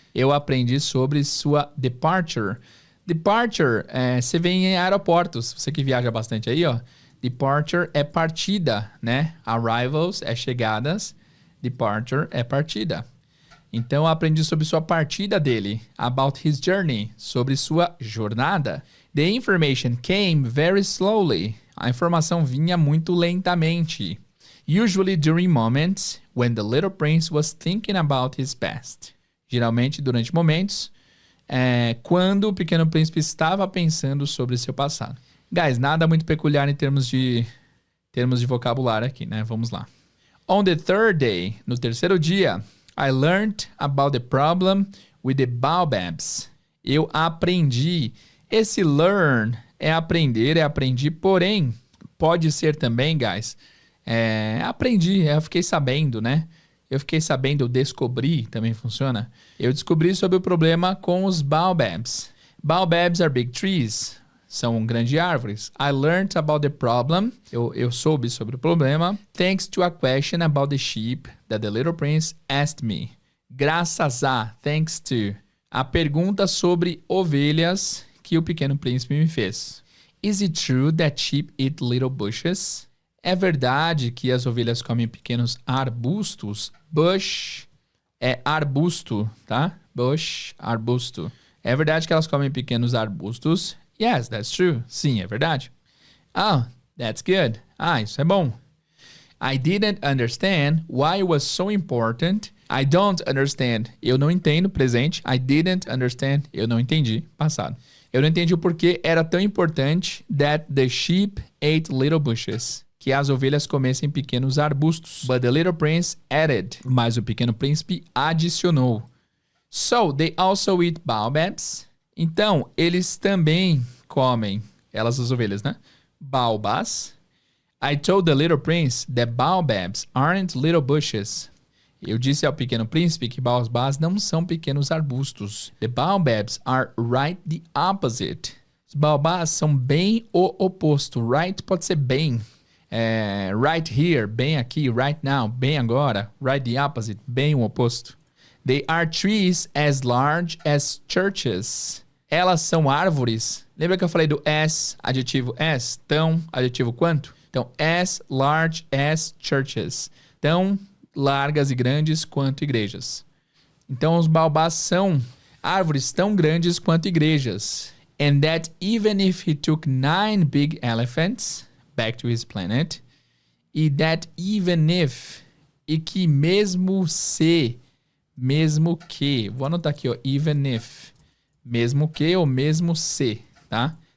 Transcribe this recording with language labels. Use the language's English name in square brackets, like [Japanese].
[Portuguese] Eu aprendi sobre sua departure. Departure, você vê em aeroportos. Você que viaja bastante aí, ó. Departure é partida, né? Arrivals é chegadas. Departure é partida. Então, eu aprendi sobre sua partida dele. [English] About his journey. [Portuguese] Sobre sua jornada. [English] The information came very slowly. [Portuguese] A informação vinha muito lentamente. [English] Usually during moments when the little prince was thinking about his past. [Portuguese] Geralmente durante momentos quando o Pequeno Príncipe estava pensando sobre seu passado. Guys, nada muito peculiar em termos de vocabulário aqui, né? Vamos lá. [English] On the third day, [Portuguese] no terceiro dia, [English] I learned about the problem with the baobabs. [Portuguese] Eu aprendi. Esse learn é aprender, aprendi, porém, pode ser também, guys, aprendi, eu fiquei sabendo, né? Eu fiquei sabendo, eu descobri, também funciona. Eu descobri sobre o problema com os baobabs. [English] Baobabs are big trees. [Portuguese] São grandes árvores. [English] I learned about the problem. [Portuguese] Eu soube sobre o problema. [English] Thanks to a question about the sheep that the little prince asked me. [Portuguese] Graças a, [English] thanks to. [Portuguese] A pergunta sobre ovelhas que o Pequeno Príncipe me fez. [English] Is it true that sheep eat little bushes? [Portuguese] É verdade que as ovelhas comem pequenos arbustos? Bush é arbusto, tá? Bush, arbusto. É verdade que elas comem pequenos arbustos? [English] Yes, that's true. [Portuguese] Sim, é verdade. [English] Oh, that's good. [Portuguese] Ah, isso é bom. [English] I didn't understand why it was so important. I don't understand. [Portuguese] Eu não entendo, presente. [English] I didn't understand. [Portuguese] Eu não entendi, passado. Eu não entendi o porquê era tão importante [English] that the sheep ate little bushes. [Portuguese] Que as ovelhas comessem pequenos arbustos. [English] But the little prince added. [Portuguese] Mas o Pequeno Príncipe adicionou. [English] So, they also eat baobabs. [Portuguese] Então, eles também comem, elas as ovelhas, né? Baobás. [English] I told the little prince that baobabs aren't little bushes. [Portuguese] Eu disse ao Pequeno Príncipe que baobás não são pequenos arbustos. [English] The baobabs are right the opposite. [Portuguese] Os baobás são bem o oposto. Right pode ser bem. Right here, bem aqui. Right now, bem agora. Right the opposite, bem o oposto. [English] They are trees as large as churches. [Portuguese] Elas são árvores. Lembra que eu falei do as, adjetivo as? Tão, adjetivo quanto? Então, as large as churches. Tão largas e grandes quanto igrejas. Então, os baobás são árvores tão grandes quanto igrejas. [English] And that even if he took 9 big elephants back to his planet, e that even if, [Portuguese] e que mesmo se, mesmo que, vou anotar aqui, [English] ó, even if, [Portuguese] mesmo que ou mesmo se, [English] tá?